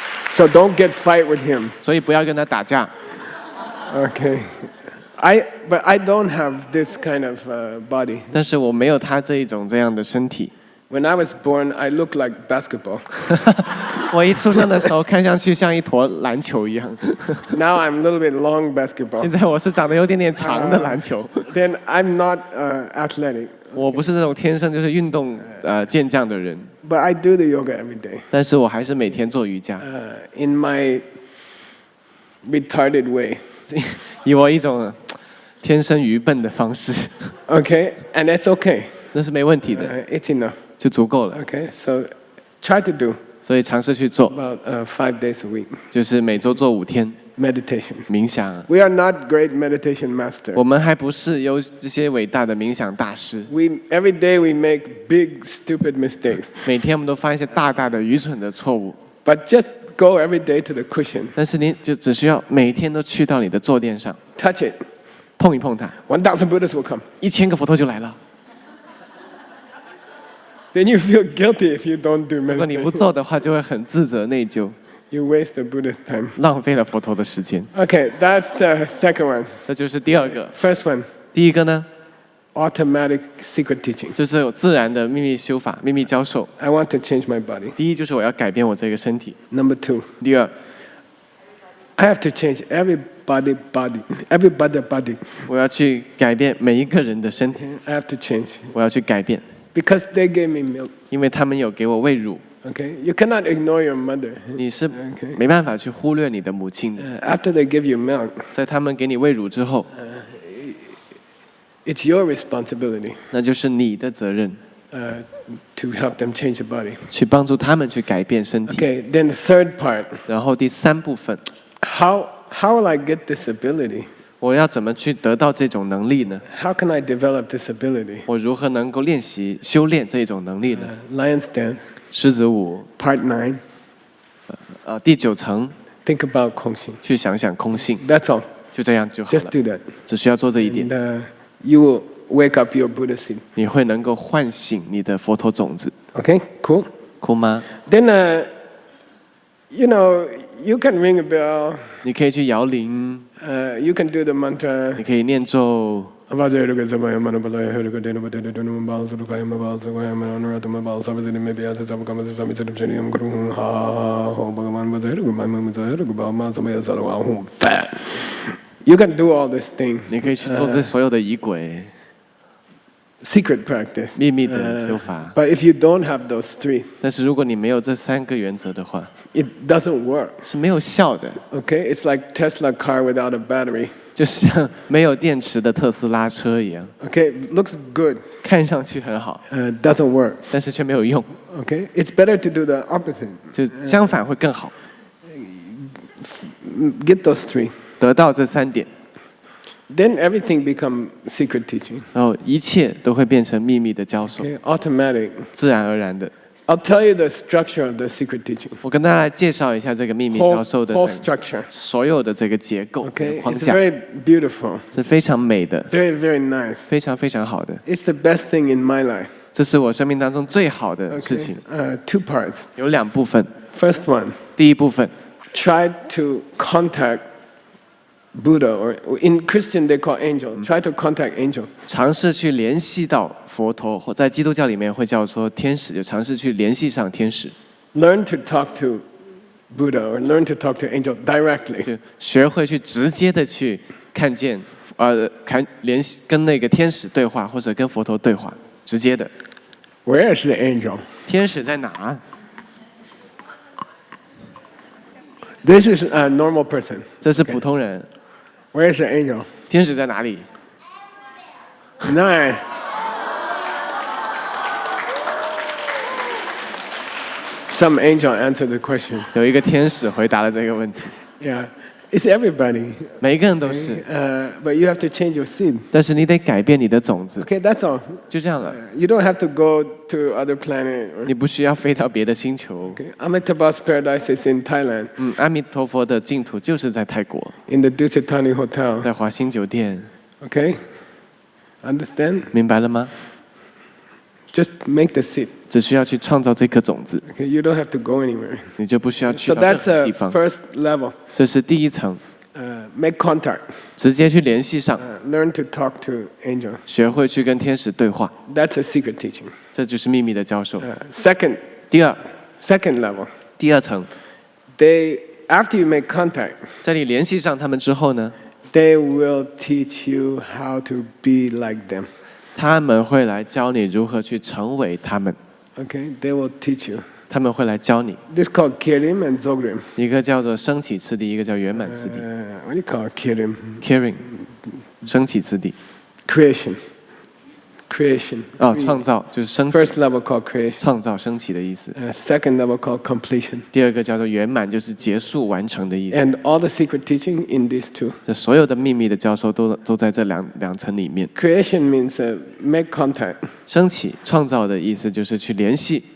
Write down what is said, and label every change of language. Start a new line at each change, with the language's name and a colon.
English: So don't get fight with him.
Chinese: 所以不要跟他打架。
English: Okay. But I don't have this kind of body.
Chinese: 但是我没有他这样的身体。
English: When I was born, I looked like basketball.
Chinese: 我一出生的时候，看上去像一坨篮球一样。
English: Now I'm a little bit long
Chinese: 现
English: basketball.
Chinese: 在我是长得有点点长的篮球。
English: Then I'm not athletic.
Chinese: 我不是这种天生就是运动健将的人，
English: But I do the yoga every day.
Chinese: 但是我还是每天做瑜伽，
English: In my retarded way.
Chinese: 以我一种天生愚笨的方式，
English: Okay? And that's okay.
Chinese: 那是没问题的，
English: It's enough.
Chinese: 就足够了。
English: Okay? So try to do
Chinese: 所以尝试去做，
English: about 5 days a week
Chinese: 就是每周做5天
English: meditation.
Chinese: 冥想。
English: We are not great meditation masters.
Chinese: 我们还不是有这些伟大的冥想大师，
English: Every day we make big stupid mistakes.
Chinese: 每天我们都犯一些大大的愚蠢的错误。
English: But just go every day to the cushion.
Chinese: 但是你就只需要每天都去到你的坐垫上，
English: Touch it.
Chinese: 碰一碰它
English: 1,000 Buddhas will come.
Chinese: ，1000个佛陀就来了。
English: Then you feel guilty if you don't do
Chinese: 如果你不
English: meditation.
Chinese: 做的话，就会很自责内疚，
English: You waste the Buddha's time.
Chinese: 浪费了佛陀的时间。
English: Okay, that's the second one.
Chinese: 这就是第二个。
English: First one,
Chinese: 第一个呢，
English: automatic secret teaching.
Chinese: 就是有自然的秘密修法、秘密教授。
English: I want to change my body.
Chinese: 第一就是我要改变我这个身体。
English: Number 2,
Chinese: 第二，
English: I have to change everybody body.
Chinese: 我要去改变每一个人的身体，
English: I have to change
Chinese: 我要去改变，
English: because they gave me milk.
Chinese: 因为他们有给我喂乳。
English: Okay, you cannot ignore your mother.
Chinese: 你是没办法去忽略你的母亲的。
English: After they give you milk,
Chinese: 在他们给你喂乳之后，
English: it's your responsibility
Chinese: 那就是你的责任，
English: to help them change the body.
Chinese: 去帮助他们去改变身体。
English: Okay, then the third part,
Chinese: 然后第3部分，
English: how will I get this ability?
Chinese: 我要怎么去得到这种能力呢？
English: How can I develop this ability?
Chinese: 我如何能够练习、修炼这种能力呢？
English: Lion's Dance,
Chinese: 狮子舞
English: Part 9.
Chinese: 第9层
English: think about 空性。
Chinese: 去想想空性，
English: That's all.
Chinese: 就这样就好
English: Just
Chinese: 了，
English: do that.
Chinese: 只需要做这一点
English: And，you will wake up your Buddha seed.
Chinese: 你会能够唤醒你的佛陀种子，
English: Okay, cool.
Chinese: 酷吗？
English: Then, you know, you can ring a bell.
Chinese: 你可以去摇铃，
English: You can do the mantra.
Chinese: 你可以念咒，
English: You can do all this thing.
Chinese: 你可以去做这所有的仪轨
English: Secret practice.
Chinese: 秘密的修法。
English: But if you don't have those three,
Chinese: 但是如果你没有这3个原则的话，
English: it doesn't work.
Chinese: 是没有效的，
English: Okay, it's like Tesla car without a battery.
Chinese: 就像没有电池的特斯拉车一样，
English: Okay, looks good,
Chinese: 看上去很好，
English: doesn't work.
Chinese: 但是却没有用，
English: Okay, it's better to do the opposite.
Chinese: 就相反会更好。
English: Get those three.
Chinese: 得到这3点，
English: Then everything become secret teaching.
Chinese: 然后一切都会变成秘密的教授，
English: Okay, automatic.
Chinese: 自然而然的。
English: I'll tell you the structure of the secret teaching.
Chinese: 我跟大家来介绍一下这个秘密
English: Whole,
Chinese: 教授的
English: whole
Chinese: 整
English: structure.
Chinese: 所有的这个结构
English: Okay,
Chinese: 框
English: it's
Chinese: 架，
English: very beautiful,
Chinese: 是非常美的，
English: very very nice.
Chinese: 非常非常好的。
English: It's the best thing in my life.
Chinese: 这是我生命当中最好的事
English: Okay,
Chinese: 情，
English: two parts.
Chinese: 有2部分。
English: First one,
Chinese: 第一部分，
English: try to contact Buddha, or in Christian they call angel. Try to contact angel.
Chinese: 尝试去联系到佛陀，或在基督教里面会叫做天使，就尝试去联系上天使，
English: Learn to talk to Buddha or learn to talk to angel directly.
Chinese: 就学会去直接的去看见，联系跟那个天使对话，或者跟佛陀对话，直接的。
English: Where is the angel?
Chinese: 天使在哪？
English: This is a normal person.
Chinese: 这是普通人。
English: Where is the angel?
Chinese: 天使在哪里？
English: Nine. Some angel answered the question.
Chinese: 有一个天使回答了这个问题。
English: Yeah, it's everybody.
Chinese: 每一个人都是，
English: But you have to change your seed.
Chinese: 但是你得改变你的种子，
English: Okay, that's all.
Chinese: 就这样了。
English: You don't have to go to other planet.
Chinese: 你不需要飞到别的星球。
English: Okay, Amitabha's paradise is in Thailand,
Chinese: 阿弥陀佛的净土就是在泰国，
English: in the Dusitani Hotel.
Chinese: 在华兴酒店，
English: Okay, understand?
Chinese: 明白了吗？
English: Just make the seed.
Chinese: 只需要去创造这颗种子，
English: Okay, you don't have to go anywhere.
Chinese: 你就不需要去
English: So
Chinese: 到任
English: that's
Chinese: 何
English: the
Chinese: 地方。
English: first level.
Chinese: 这是第一层，
English: Make contact.
Chinese: 直接去联系上，
English: Learn to talk to angel.
Chinese: 学会去跟天使对话，
English: That's a secret teaching.
Chinese: 这就是秘密的教授。
English: Second
Chinese: 第二
English: level.
Chinese: 第二层，
English: After you make contact,
Chinese: 在你联系上他们之后呢，
English: they will teach you how to be like them.
Chinese: 他们会来教你如何去成为他们，
English: Okay, they will teach you.
Chinese: 他们会来教你。
English: This is called Kirim and Zogrim.
Chinese: 一个叫做升起次第，一个叫圆满次第。
English: What do you call it? Kirim?
Chinese: Caring，升起次第。
English: Creation. Creation.
Chinese: 哦，创造就是升起，
English: First level called creation.
Chinese: 创造升起的意思。
English: Second level called completion.
Chinese: 第二个叫做圆满，就是结束完成的意思。
English: And all the secret teaching in these two.
Chinese: 这所有的秘密的教授都在这两层里面。
English: Creation means make contact
Chinese: 升起创造的意思就是去联系，